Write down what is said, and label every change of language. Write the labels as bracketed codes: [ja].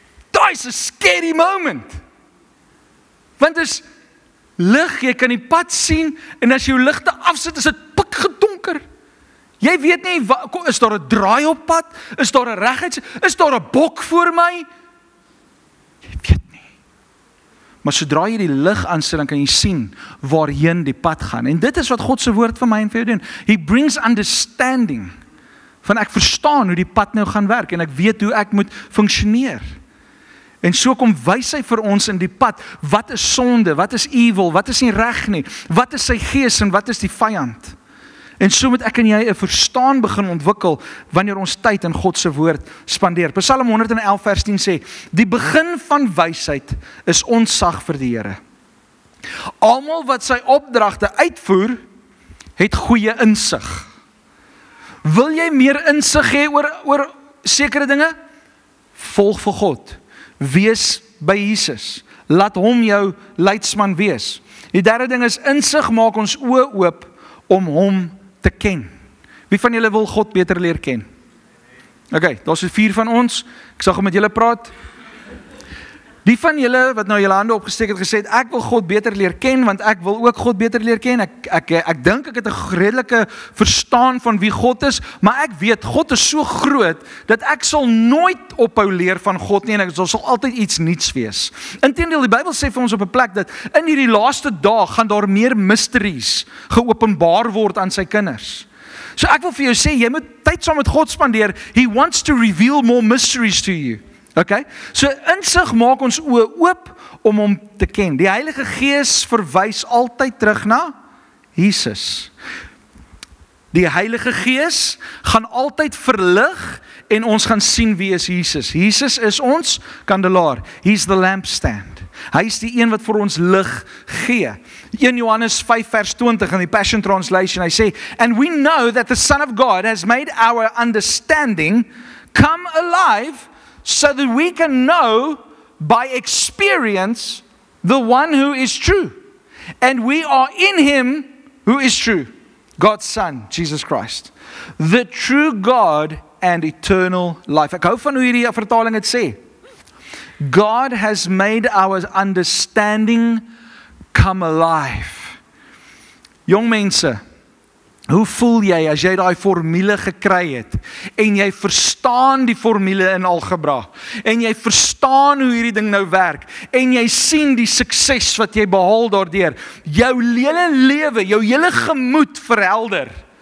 [af] Daai is 'n scary moment, want dit is lig, jy kan die pad sien, en as jy jou ligte afsit, is dit pikgedonker. Jy weet nie, is daar 'n draai op pad? Is daar 'n reguit? Is daar 'n bok voor my? Jy weet nie. Maar sodra jy die lig aansit, dan kan jy sien waarheen die pad gaan. En dit is wat God se woord vir my en vir jou doen. [en] He brings understanding. [af] Van ek verstaan hoe die pad nou gaan werk en ek weet hoe ek moet funksioneer. En so kom wys hy vir ons in die pad, wat is sonde, wat is evil, wat is nie reg nie, wat is sy gees en wat is die vyand. En so moet ek en jy 'n verstaan begin ontwikkel wanneer ons tyd in God se woord spandeer. Psalm 111 vers 10 sê, die begin van wysheid is ontzag vir die Here. Almal wat sy opdragte uitvoer, het goeie insig. Wil jy meer insig hê oor sekere dinge? Volg vir God. Wees by Jesus. Laat hom jou leidsman wees. Die derde ding is insig maak ons oë oop om hom te ken. Wie van julle wil God beter leer ken? Okay, daar is 4 van ons. Ek sal met julle praat. Die van julle wat nou julle hande opgesteek het gesê, ek wil God beter leer ken, want ek wil ook God beter leer ken. Ek dink ek het 'n redelike verstaan van wie God is, maar ek weet God is so groot dat ek sal nooit ophou leer van God nie en ek sal altyd iets nuuts wees. Inteendeel, die Bybel sê vir ons op 'n plek dat in hierdie laaste dae gaan daar meer mysteries geopenbaar word aan sy kinders. So ek wil vir jou sê, jy moet tyd saam met God spandeer. [en] He wants to reveal more mysteries to you. [af] Okay? So insig maak ons oë oop om hom te ken. Die Heilige Gees verwys altyd terug na Jesus. Die Heilige Gees gaan altyd verlig en ons gaan sien wie is Jesus. Jesus is ons kandelaar. [en] He's the lampstand. [af] Hy is die een wat vir ons lig gee. 1 Johannes 5 vers 20 in die Passion Translation, hy sê, [en] and we know that the Son of God has made our understanding come alive so that we can know by experience the one who is true. And we are in him who is true, God's Son, Jesus Christ. The true God and eternal life. [af] Ek hou van hoe hierdie vertaling het sê. [en] God has made our understanding come alive. [af] Jong mense, hoe voel jy as jy daai formule gekry het en jy verstaan die formule in algebra en jy verstaan hoe hierdie ding nou werk en jy sien die sukses wat jy behaal daardeur, jou hele lewe, jou hele gemoed verhelder.